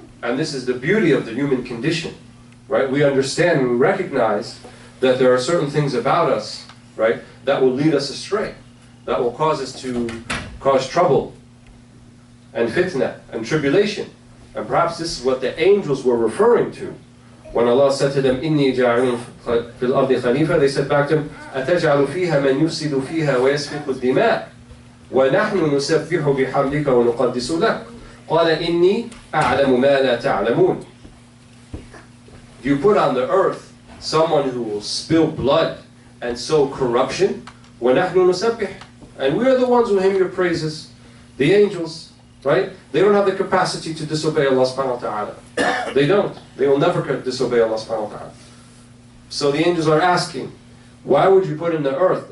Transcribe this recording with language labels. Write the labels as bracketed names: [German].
[English] And this is the beauty of the human condition, right? We understand and we recognize that there are certain things about us, right, that will lead us astray, that will cause us to cause trouble and fitna and tribulation. And perhaps this is what the angels were referring to. When Allah said to them, [Arabic] إِنِّي جَاعِلٌ فِي الْأَرْضِ خَلِيفَةً, [English] they said back to Him, [Arabic] أَتَجْعَلُ فِيهَا مَنْ يُفْسِدُ فِيهَا وَيَسْفِكُ الدِّمَاءَ وَنَحْنُ نُسَبِّحُ بِحَمْدِكَ وَنُقَدِّسُ لَكَ قَالَ إِنِّي أَعْلَمُ مَا لَا تَعْلَمُونَ. [English] You put on the earth someone who will spill blood and sow corruption, [Arabic] وَنَحْنُ نُسَبِّحُ, [English] and we are the ones who hymn your praises. The angels, right? They don't have the capacity to disobey Allah subhanahu wa ta'ala. They don't. They will never disobey Allah subhanahu wa ta'ala. So the angels are asking, why would you put Him the earth?